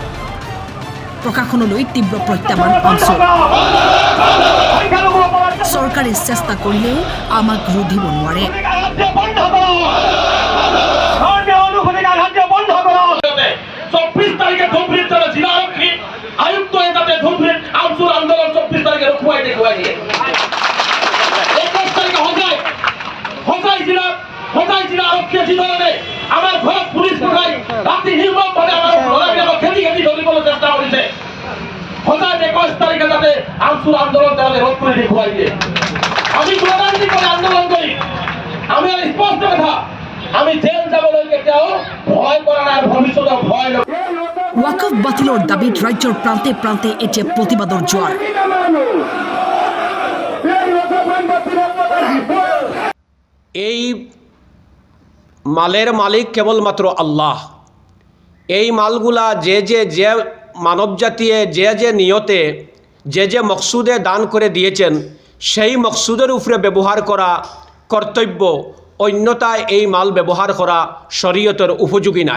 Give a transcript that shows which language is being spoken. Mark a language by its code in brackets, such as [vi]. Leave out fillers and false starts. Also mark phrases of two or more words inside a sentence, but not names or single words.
[as] প্ৰশাসনলৈ তীব্ৰ প্ৰত্যাহ্বান আমছুৰ। চৰকাৰে চেষ্টা কৰিলেও আমাক ৰুধিব নোৱাৰে। আয়ুক্ত এটাতে ধুমফির আমসুর আন্দোলন 24 তারিখে রুখুয়াই দেখুয়াই দিয়ে 21 তারিখে হজাই জিলা আরক্ষী ধরনে আমার ঘর পুলিশ পঠাই রাতে নির্মম ভাবে আমার লড়াইবিলাকক খেদি ধরিবলৈ চেষ্টা কৰিছে। হজাই 21 তারিখে যাতে আমসুর আন্দোলন তেওঁলোকে রোধ করে দেখুয়াই দিয়ে। আমি গণতান্ত্রিক আন্দোলন করি, আমি আর স্পষ্ট কথা, আমি জেল যাবলৈ কেতিয়াও ভয় কৰা নাই, ভৱিষ্যতে ভয় নকৰো। ওয়াকফ বাতিলৰ দাবীত ৰাজ্যৰ প্ৰান্তে প্ৰান্তে এতিয়া প্ৰতিবাদৰ জোৱাৰ। [bn] এই মালের মালিক কেবলমাত্র আল্লাহ। এই মালগুলা যে মানবজাতিয়ে যে নিয়তে যে মকসুদে দান করে দিয়েছেন সেই মকসুদের উপরে ব্যবহার করা কর্তব্য, অন্যথায় এই মাল ব্যবহার করা শরীয়তের উপযোগী নাই।